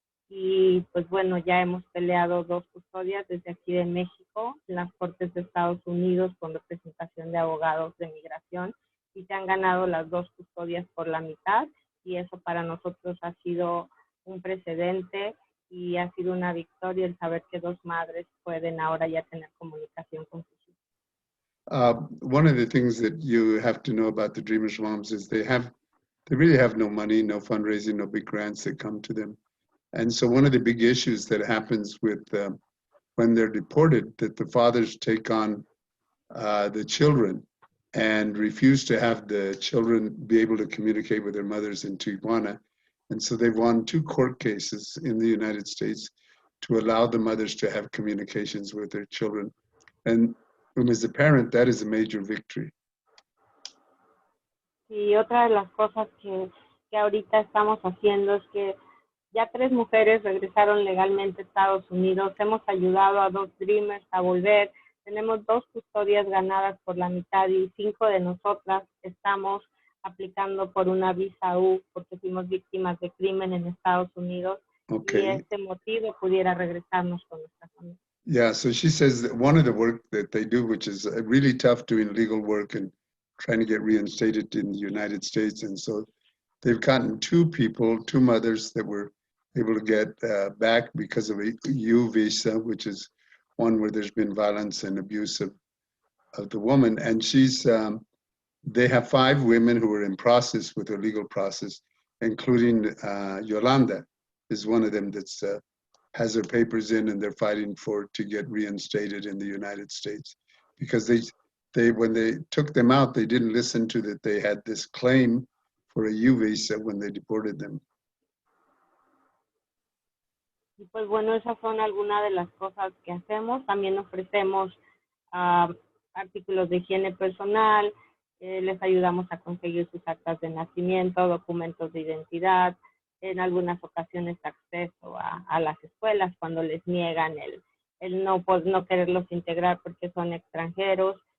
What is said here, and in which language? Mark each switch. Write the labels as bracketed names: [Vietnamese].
[Spanish] Y pues bueno, ya hemos peleado 2 custodias desde aquí de México en las Cortes de Estados Unidos con representación de abogados de migración y se han ganado las 2 custodias por la mitad y eso para nosotros ha sido un precedente y ha sido una victoria el saber que 2 madres pueden ahora ya tener comunicación con sus hijos. [English] One of the things that you have to know about the Dreamers moms is they really have no money, no fundraising, no big grants that come to them. And so one of the big issues that happens with when they're deported, that the fathers take on the children and refuse to have the children be able to communicate with their mothers in Tijuana. And so they've won 2 court cases in the United States to allow the mothers to have communications with their children. And as a parent, that is a major victory. [Spanish] Y otra de las cosas que ahorita estamos haciendo es que ya 3 mujeres regresaron legalmente a Estados Unidos. Hemos ayudado a 2 Dreamers a volver. Tenemos 2 custodias ganadas por la mitad y 5 de nosotras estamos aplicando por una visa U porque fuimos víctimas de crimen en Estados Unidos. [English] Okay. [Spanish] Y este motivo pudiera regresarnos con nuestra familia. [English] Yeah, so she says that one of the work that they do, which is really tough doing legal work and trying to get reinstated in the United States. And so they've gotten 2 people, 2 mothers that were able to get back because of a U visa, which is one where there's been violence and abuse of the woman. And she's they have 5 women who are in process with their legal process, including Yolanda is one of them that's has their papers in, and they're fighting to get reinstated in the United States, because they when they took them out, they didn't listen to that they had this claim for a U visa when they deported them. [Spanish] Y pues bueno, esas son algunas de las cosas que hacemos. También ofrecemos artículos de higiene personal, les ayudamos a conseguir sus actas de nacimiento, documentos de identidad, en algunas ocasiones acceso a las escuelas cuando les niegan el no quererlos integrar porque son extranjeros.